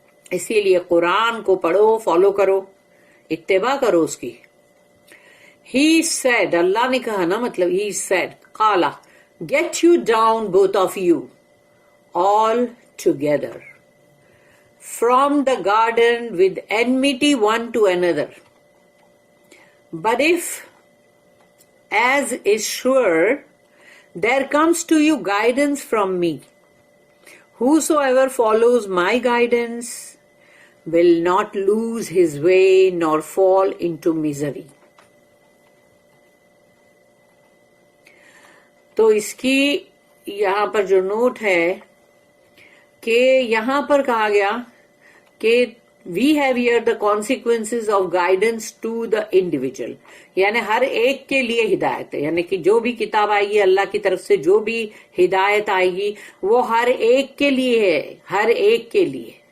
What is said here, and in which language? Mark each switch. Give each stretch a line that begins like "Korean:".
Urdu: اسی لیے قرآن کو پڑھو، فالو کرو، اتباع کرو اس کی۔
English: He said،
Urdu: اللہ نے کہا نا، مطلب
English: he said،
Arabic: قالا،
English: get you down both of you all together from the garden with enmity one to another. But if, as is sure, there comes to you guidance from me, whosoever follows my guidance will not lose his way nor fall into misery.
Urdu: تو اس کی یہاں پر جو note ہے کہ یہاں پر کہا گیا کہ
English: we have here the consequences of guidance to the individual,
Urdu: یعنی ہر ایک کے لیے ہدایت ہے، یعنی کہ جو بھی کتاب آئے گی اللہ کی طرف سے، جو بھی ہدایت آئے گی وہ ہر ایک کے لیے ہے، ہر ایک کے لیے.